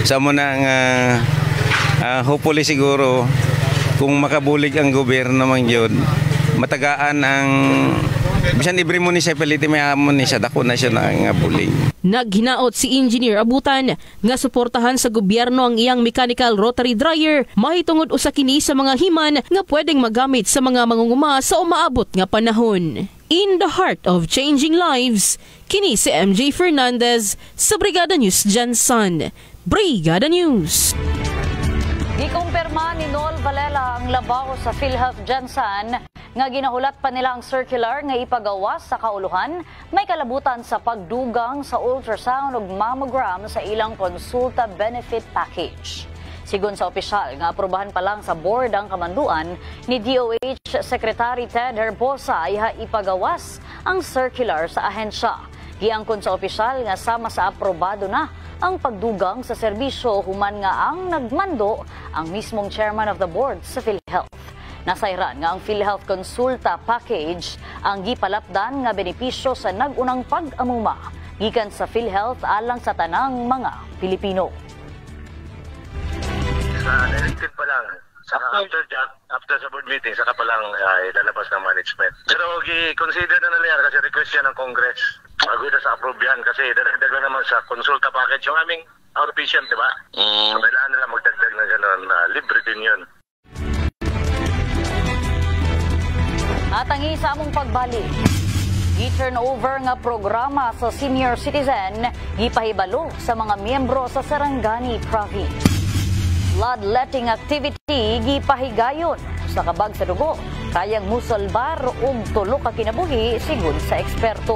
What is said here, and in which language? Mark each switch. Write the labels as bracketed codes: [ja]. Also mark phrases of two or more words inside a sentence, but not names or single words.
[hil] Sa mo na nga hopefully siguro kung makabulig ang gobyerno naman yun, matagaan ang bisan [en] every municipality [hil] may amon ni siya dako na siya nga bulig. [ceb] Naghinaot si Engineer Abutan nga suportahan sa gobyerno ang iyang [en] mechanical rotary dryer [ceb] mahitungod usa kini sa mga himan nga pwedeng magamit sa mga mangunguma sa umaabot nga panahon. [en] In the heart of changing lives, [ceb] kini si MJ Fernandez sa Brigada News Jansan. Brigada News. Gikumpirma ni Nol Valela ang labaw sa PhilHealth Jansan nga ginahulat pa nila ang circular nga ipagawas sa kauluhan may kalabutan sa pagdugang sa ultrasound ug mammogram sa ilang konsulta [en] benefit package. [ceb] Sigon sa opisyal nga aprobahan pa lang sa board ang kamanduan ni DOH Secretary Ted Herbosa iha ipagawas ang circular sa ahensya. Giangkon sa opisyal nga sama sa aprobado na ang pagdugang sa serbisyo human nga ang nagmando ang mismong [en] chairman of the board [ceb] sa PhilHealth. Nasayran nga ang PhilHealth Consulta Package ang gipalapdan nga benepisyo sa nagunang pag-amuma gikan sa PhilHealth alang sa tanang mga Pilipino. [tl] Directed pa lang. After sa [en] board meeting, [tl] saka pa lang ilalabas ng management. Pero i-consider na nila yan kasi request yan ng Congress. Bago na sa approve yan kasi dagdag na naman sa consulta package yung aming outpatient, di ba? So kailangan nila magdagdag na gano'n. Libre din yun. At ang isa mong pagbalik, [ceb] i-turnover nga programa sa senior citizen, ipahibalo sa mga miyembro sa Sarangani Province. [en] Bloodletting activity [ceb] gipahigayon sa kabag sa dugo, kayang musalbar og tulo ka kinabuhi sigon sa eksperto.